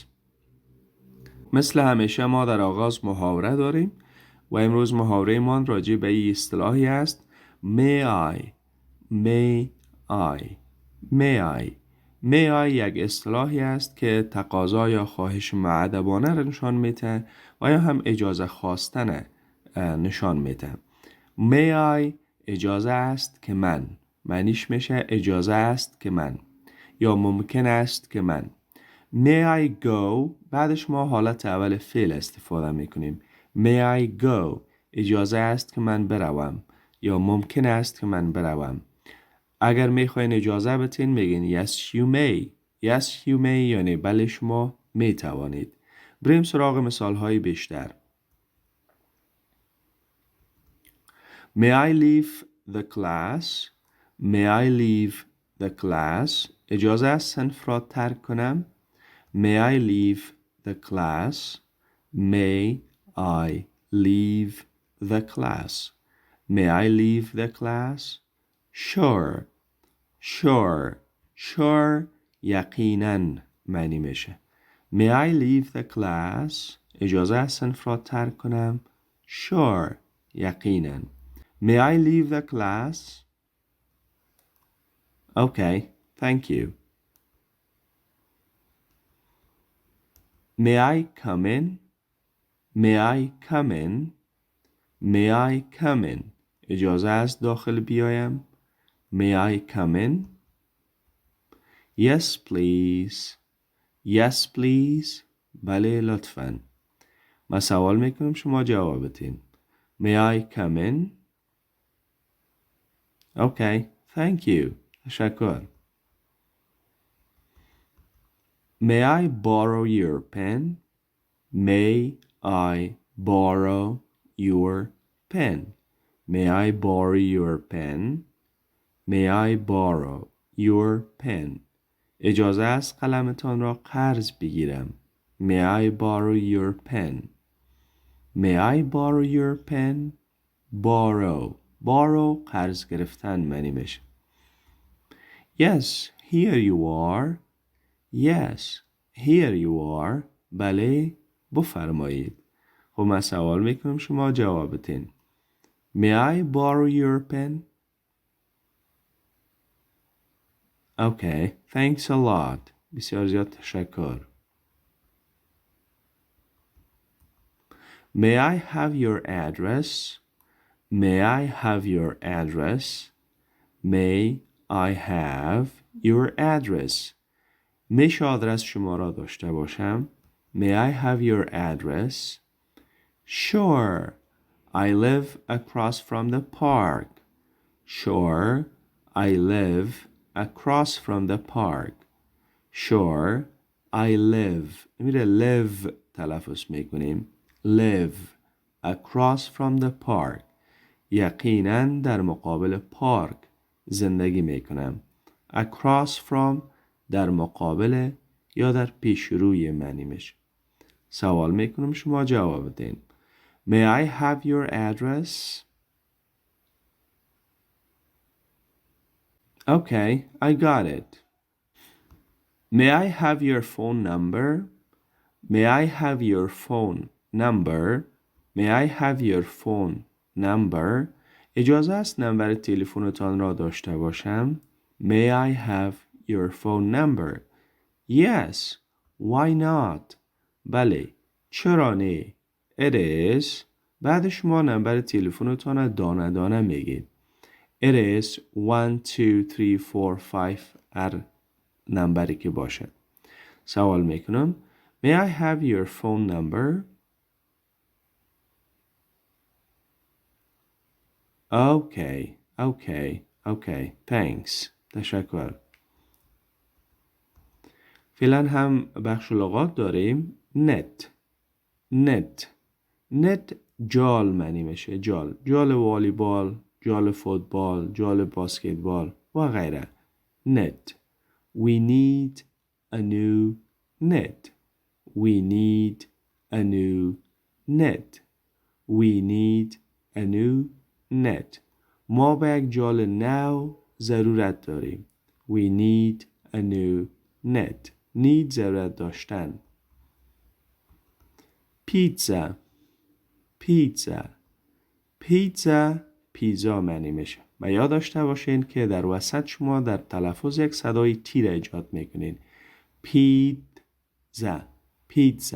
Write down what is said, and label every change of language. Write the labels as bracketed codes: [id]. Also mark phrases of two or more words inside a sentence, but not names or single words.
[fa] مثل همیشه ما در آغاز محاوره داریم و امروز محاوره من راجع به این اصطلاحی است [en] may I [fa] یک اصطلاحی است که تقاضا یا خواهش مؤدبانه را نشان میده و یا هم اجازه خواستن نشان میده. [en] may I [fa] اجازه است که من، معنیش میشه اجازه است که من یا ممکن است که من. [en] may I go [fa] بعدش ما حالت اول فعل استفاده میکنیم. [en] may I go [fa] اجازه است که من بروم یا ممکن است که من بروم. اگر میخواین اجازه بتین میگین [en] yes you may. yes you may [fa] یعنی بله شما میتوانید. بریم سراغ مثال های بیشتر. [en] may I leave the class. may I leave the class [fa] اجازه است صنف را ترک کنم. [en] may I leave the class. may I leave the class. may I leave the class. sure [fa] یقیناً معنی میشه. [en] may I leave the class [fa] اجازه است صنف را ترک کنم. sure یقیناً. [en] may I leave the class. okay, thank you. may I come in. may I come in. may I come in [fa] اجازه است داخل بیایم. [en] may I come in. yes please. yes please [fa] بله لطفاً. ما سوال میکنم شما جواب بدین. [en] may I come in. okay, thank you. [fa] تشکر. [en] may I borrow your pen. may I borrow your pen. may I borrow your pen. may I borrow your pen [fa] اجازه است قلمتان را قرض بگیرم. [en] may I borrow your pen. may I borrow your pen. [fa] borrow قرض گرفتن معنی میشه. [en] yes here you are. yes here you are [fa] بله بفرمایید. خب من سوال میکنم شما جواب بدین. [en] may I borrow your pen. okay, thanks a lot. [fa] بسیار زیاد تشکر. [en] may I have your address. may I have your address. may I have your address [fa] میشه آدرس شما را داشته باشم. [en] may I have your address. sure I live across from the park. sure I live across from the park. sure I live [fa] میره live تلفظ میکنیم. [en] live across from the park [fa] یقینا در مقابل پارک زندگی میکنم. [en] across from [fa] در مقابل یا در پیش روی معنی میشه. سوال میکنم شما جواب بدین. [en] may I have your address. okay, I got it. may I have your phone number. may I have your phone number. may I have your phone number [fa] اجازه است نمبر تلفنتان را داشته باشم. may I have your phone number. [en] yes why not [fa] بله چرا نه. [en] it is [fa] بعد شما نمبر تلفنتان دانه دانه میگید. [en] it is [fa] 1 2 3 4 5 هر نمبری که باشد. سوال میکنم [en] may I have your phone number. okay, thanks. [fa] تشکر. فعلا هم بخش لغات داریم. net جال معنی میشه. جال والیبال، جال فوتبال، جال باسکتبال و غیره. net. [en] We need a new net. We need a new net. We need a new net. [fa] ما به یک جال نو ضرورت داریم. [en] We need a new net. need [fa] ضرورت داشتن. پیتزا. پیتزا. پیتزا پیزا معنی میشه. و یاد داشته باشین که در وسط شما در تلفظ یک صدای تی را ایجاد میکنین. پیتزا. پیتزا.